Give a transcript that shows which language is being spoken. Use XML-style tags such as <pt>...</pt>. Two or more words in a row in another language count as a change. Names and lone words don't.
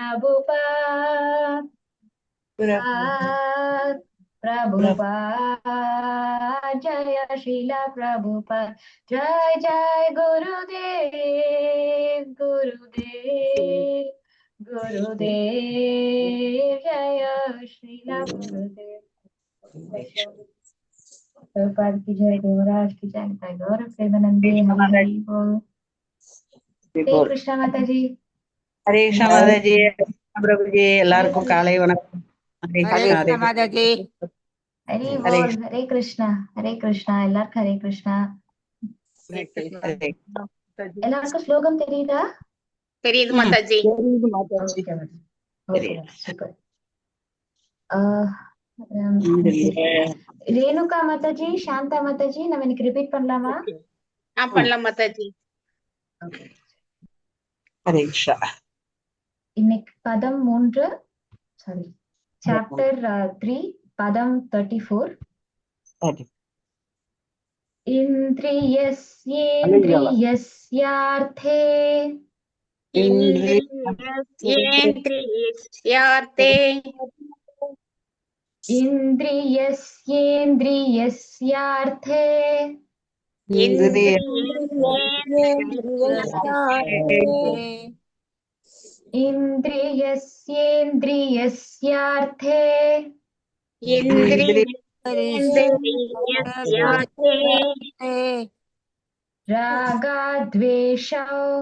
<hi>प्रभुपाद जय श्रीला प्रभुपाद जय जय गुरुदेव जय श्रीला गुरुदेव प्रभुपाद की जय देवराज की जय निताई गौर प्रेमानंदे हरि हरि बोल हरे कृष्णा माता जी हरे कृष्णा माता जी प्रभु जी</hi> <ta>எல்லாருக்கும் காலை வணக்கம்</ta> <hi>हरे कृष्णा माता जी हरि बोल हरे कृष्णा எல்லாருக்கும் हरे कृष्णा</hi> <ta>எல்லாருக்கும் ஸ்லோகம் தெரியுதா தெரியுது மாதாஜி சூப்பர் ரேணுகா மாதாஜி சாந்தா மாதாஜி நம்ம இன்னைக்கு ரிப்பீட் பண்ணலாமா பண்ணலாம் மாதாஜி</ta> <hi>हरे कृष्णा</hi> <ta>இன்னைக்கு பதம் 3</ta> <en>sorry chapter</en> <ta>3 பதம் 34</ta> <sa>इन्द्रियस्येन्द्रियस्यार्थे इन्द्रियस्येन्द्रियस्यार्थे इन्द्रियस्येन्द्रियस्यार्थे रागद्वेषौ</sa>